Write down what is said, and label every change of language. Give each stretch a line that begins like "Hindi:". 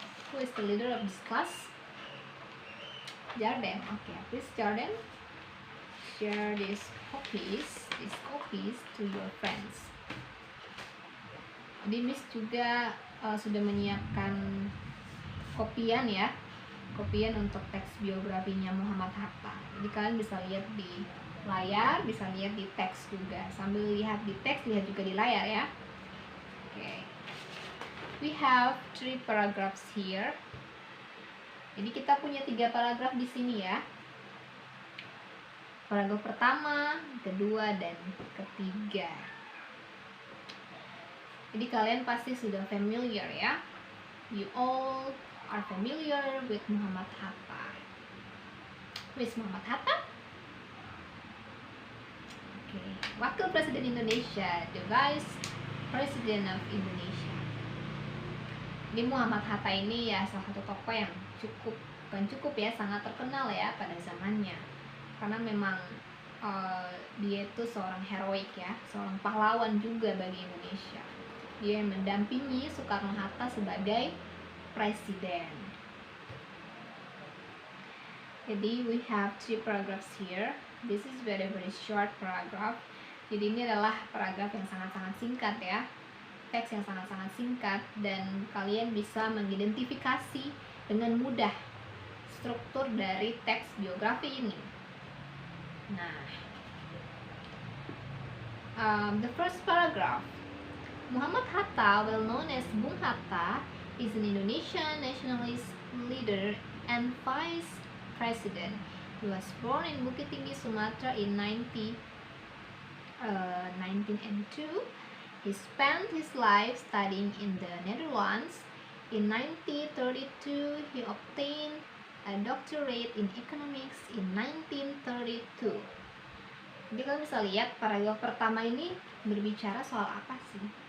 English: Who is the leader of this class? Jordan. Oke, please Jordan share these copies to your friends.
Indonesian: Jadi Miss juga sudah menyiapkan kopian ya, kopian untuk teks biografinya Muhammad Hatta. Jadi kalian bisa lihat di layar, bisa lihat di teks juga. Sambil lihat di teks, lihat juga di layar ya. Oke.
English: We have 3 paragraphs here.
Indonesian: Jadi kita punya 3 paragraf di sini ya. Paragraf pertama, kedua, dan ketiga. Jadi kalian pasti sudah familiar ya.
English: You all are familiar with Muhammad Hatta. Who is Muhammad Hatta?
Indonesian: Okay. Wakil Presiden Indonesia,
English: the Vice President of Indonesia.
Indonesian: Jadi Muhammad Hatta ini ya salah satu tokoh yang bukan cukup ya, sangat terkenal ya pada zamannya. Karena memang dia itu seorang heroik ya, seorang pahlawan juga bagi Indonesia. Dia yang mendampingi Soekarno-Hatta sebagai presiden.
English: Jadi we have 3 paragraphs here. This is very short paragraph.
Indonesian: Jadi ini adalah paragraf yang sangat-sangat singkat ya, teks yang sangat-sangat singkat, dan kalian bisa mengidentifikasi dengan mudah struktur dari teks biografi ini.
English: Nah, the first paragraph. Muhammad Hatta, well known as Bung Hatta, is an Indonesian nationalist leader and vice president. He was born in Bukit Tinggi, Sumatra in 1982. He spent his life studying in the Netherlands. In 1932, he obtained a doctorate in economics in 1932.
Indonesian: Jadi kalian bisa lihat paragraf pertama ini berbicara soal apa sih?